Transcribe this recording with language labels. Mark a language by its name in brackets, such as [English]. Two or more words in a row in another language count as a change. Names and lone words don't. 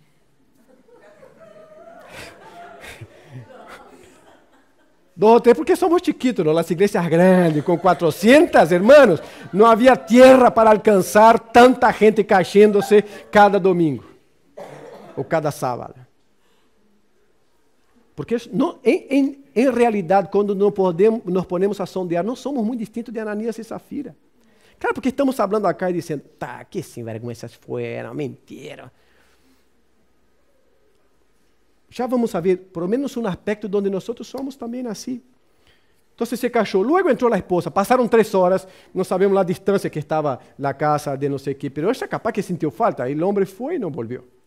[Spanish] Porque somos chiquitos, ¿no? Las iglesias grandes, con 400 hermanos, no había tierra para alcanzar tanta gente cayéndose cada domingo, o cada sábado. Porque no, en realidad, cuando nos ponemos a sondear, [Portuguese] não somos muito distintos de Ananias e Safira. Claro, porque estamos falando acá e dizendo, tá, [Spanish] que sinvergüenzas fueron, mentira. [Portuguese] Já [Spanish] vamos a ver, por lo menos [Portuguese] um aspecto onde nós somos também assim. Então se cachou. Luego entrou a esposa, passaram 3 horas, não sabemos a distância que estava a casa de não sei o que, pero ela capaz que sentiu falta, e o homem foi e não voltou.